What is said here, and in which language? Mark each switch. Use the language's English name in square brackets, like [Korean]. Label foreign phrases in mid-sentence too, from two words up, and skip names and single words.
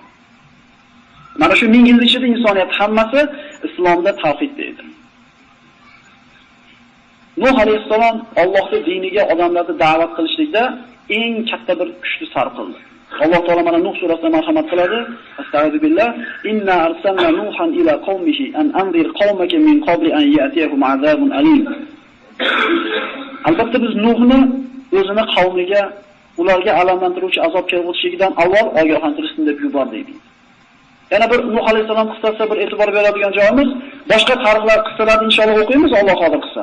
[Uzbek] Mana shu 1000 yil ichida insoniyat hammasi islomda tavhidda edi. Nuh alayhisalom Allohning diniga odamlarni da'vat qilishlikda eng katta bir kuchni sarf qildi. Alloh taolo mana Nuh surasida marhamat qiladi. [Arabic] أستغفر بالله. إنا أرسلنا نوحا إلى قومه أن أنذر قومك من قبل أن يأتيهم عذاب أليم. [Uzbek] Albatta biz Nuhni o'zini qavmiga ularga alamlantiruvchi azob kelib o'tishidan avval ogohlantirishsin deb yubordik. Yana bir Nuh alayhisalom qissasida bir e'tibor beradigan joyimiz, boshqa tarixlar qissalarni inshaalloh o'qiymiz, Alloh xohlasa qissa.